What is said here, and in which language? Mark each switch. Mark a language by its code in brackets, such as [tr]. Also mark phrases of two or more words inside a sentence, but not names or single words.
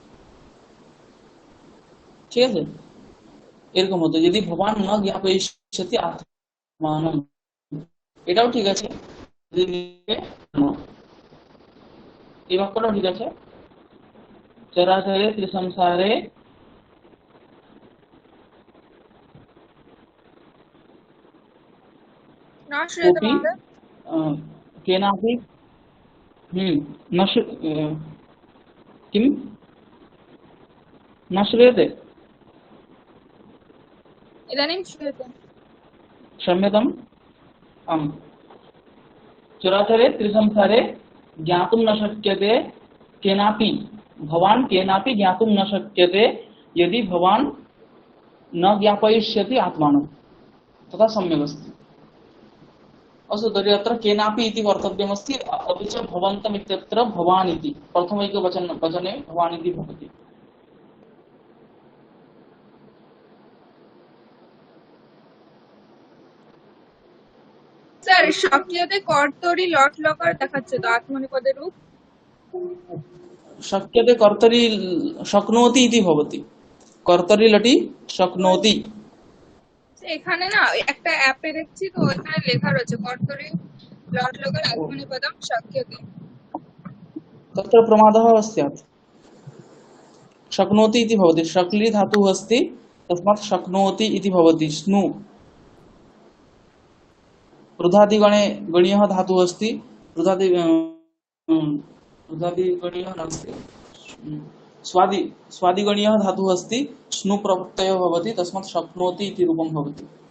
[bn] ঠিক আছে, এরকম হতো [sa] যদি ভবান না জ্ঞাপয়িষ্যতি আত্মানম, [bn] এটাও ঠিক আছে, এই বাক্যটাও ঠিক আছে, [sa] চরাচরে ত্রিসংসারে না শ্রীতে कोऽपि [bn] বাংলা [sa] केनापि न किं न श्रूयते, ইদানিং শ্রীতে क्षम्यताम्, आम्, चराचरे त्रिसंसारे ज्ञातुं न शक्यते केनापि, भवान् केनापि ज्ञातुं न शक्यते यदि भवान् न ज्ञापयिष्यति आत्मानं, तथा सम्यक् अस्ति। अस्तु तर्हि अत्र केनापि इति कर्तव्यमस्ति, अपि च भवन्तम् इत्यत्र भवान् इति वचने भवान् इति भवति। [bn] স্যার সক্রিয়তে [sa] কর্তরি লট লকার [bn] দেখাচ্ছে তো আত্মনেপদের রূপ। [sa] शक्यते कर्तरि शक्नोति इति भवति, कर्तरि लटि शक्नोति। [bn] এখানে না একটা অ্যাপে দেখছি তো এখানে লেখা রয়েছে [sa] কর্তরি লট লকার আত্মনেপদম সক্রিয়তে। तत्र प्रमादः स्यात्। शक्नोति इति भवति, शक्ली धातुः अस्ति, तस्मात् शक्नोति इति भवति। स्नु रुधादिगणे गणीयः धातुः अस्ति, रुधादिगणीयः नास्ति, स्वादिगणीयः धातुः अस्ति, स्नु प्रत्ययो भवति, तस्मात् शक्नोति इति रूपं भवति।